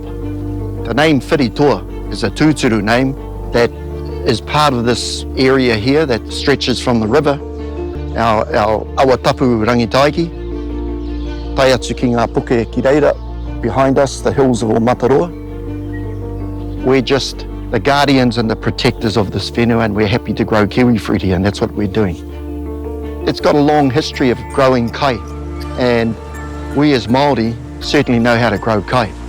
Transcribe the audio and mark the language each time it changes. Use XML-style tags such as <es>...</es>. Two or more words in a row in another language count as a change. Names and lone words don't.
<en>The name Whiritua is a tūturu name that is part of this area here that stretches from the river, our Awatapu rangitaiki,</en> <mi>tai atu ki ngā puke ki reira,</mi> <en>behind us, the hills of Omatarua. We're just the guardians and the protectors of this whenua, and we're happy to grow kiwi fruit here, and that's what we're doing. It's got a long history of growing kai, and we as Māori certainly know how to grow kai.</en>